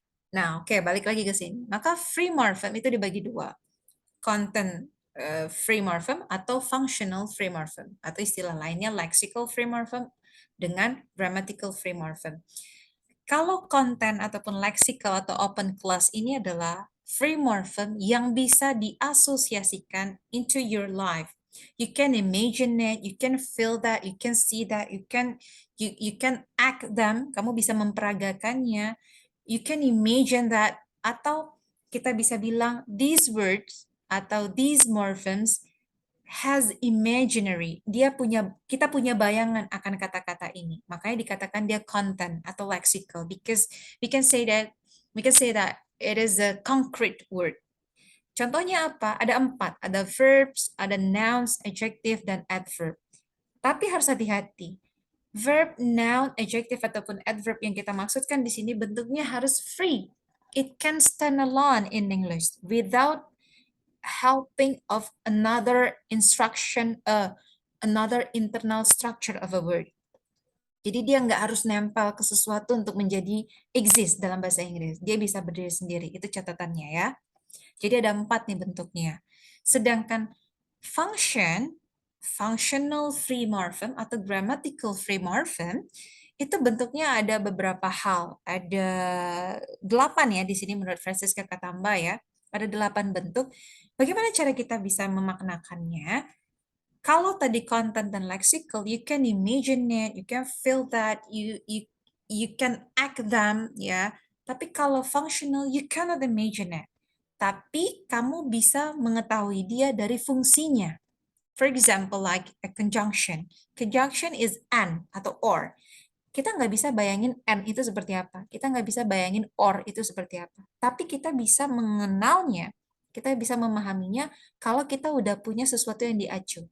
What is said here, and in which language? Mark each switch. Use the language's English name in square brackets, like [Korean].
[Indonesian] Nah, oke, balik lagi ke sini. Maka free morphem itu dibagi dua, content free morphem atau functional free morphem, atau istilah lainnya lexical free morphem dengan grammatical free morphem. Kalau content ataupun lexical atau open clause ini adalah free morphem yang bisa diasosiasikan [English] into your life. You can imagine it, you can feel that, you can see that, you can act them, [Indonesian] kamu bisa memperagakannya, [English] you can imagine that, [Indonesian] atau kita bisa bilang [English] these words atau these morphemes has imaginary. [Indonesian] Kita punya bayangan akan kata-kata ini. Makanya dikatakan dia content atau lexical [English] because we can say that it is a concrete word. [Indonesian] Contohnya apa? Ada 4, ada verbs, ada nouns, adjective, dan adverb. Tapi harus hati-hati. Verb, noun, adjective, ataupun adverb yang kita maksudkan di sini bentuknya harus free. [English] It can stand alone in English without helping of another instruction, another internal structure of a word. [Indonesian] Jadi dia nggak harus nempel ke sesuatu untuk menjadi exist dalam bahasa Inggris. Dia bisa berdiri sendiri. Itu catatannya ya. Jadi ada 4 nih bentuknya. Sedangkan function, functional free morphem atau grammatical free morphem, itu bentuknya ada beberapa hal. Ada 8 ya di sini menurut Francisca Katamba ya. Ada 8 bentuk. Bagaimana cara kita bisa memaknakannya? Kalau tadi content dan lexical, [English] you can imagine it, you can feel that, you can act them, ya. [Indonesian] Tapi kalau functional, [English] you cannot imagine it. [Indonesian] tapi kamu bisa mengetahui dia dari fungsinya. [English] For example, like a conjunction. Conjunction is and atau or. [Indonesian] Kita nggak bisa bayangin and itu seperti apa. Kita nggak bisa bayangin or itu seperti apa. Tapi kita bisa mengenalnya, kita bisa memahaminya kalau kita udah punya sesuatu yang diacu.